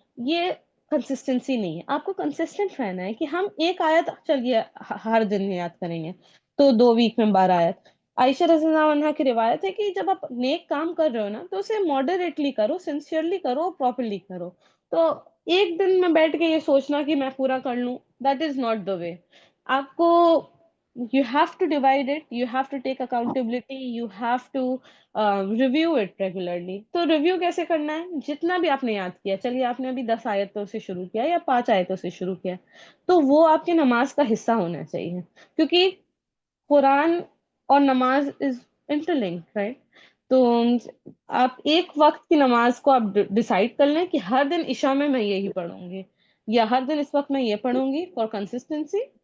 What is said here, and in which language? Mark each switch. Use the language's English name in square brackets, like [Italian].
[Urdu] یہ کنسسٹنسی نہیں ہے. آپ کو کنسسٹنٹ رہنا ہے کہ ہم ایک آیت چلیے ہر دن یاد کریں گے تو 2 ویک میں 12 آیت. عائشہ رضی اللہ عنہا کی روایت ہے کہ جب آپ نیک کام کر رہے ہو نا تو اسے ماڈریٹلی کرو، سنسیئرلی کرو، پراپرلی کرو. تو ایک دن میں بیٹھ کے یہ سوچنا کہ میں پورا کر لوں، [English] That is not the way. آپ کو you have to divide it, you have to take accountability, you have to review it regularly. [Urdu] تو ریویو کیسے کرنا ہے؟ جتنا بھی آپ نے یاد کیا، چلیے آپ نے ابھی 10 آیتوں سے شروع کیا یا 5 آیتوں سے شروع کیا، تو وہ آپ کی نماز کا حصہ ہونا چاہیے. کیونکہ قرآن اور نماز [English] Is interlinked, right? [Urdu] تو آپ ایک وقت کی نماز کو آپ ڈیسائیڈ کر لیں کہ ہر دن عشاء میں یہی پڑھوں گی، یا ہر دن اس وقت میں یہ پڑھوں گی فار کنسسٹنسی.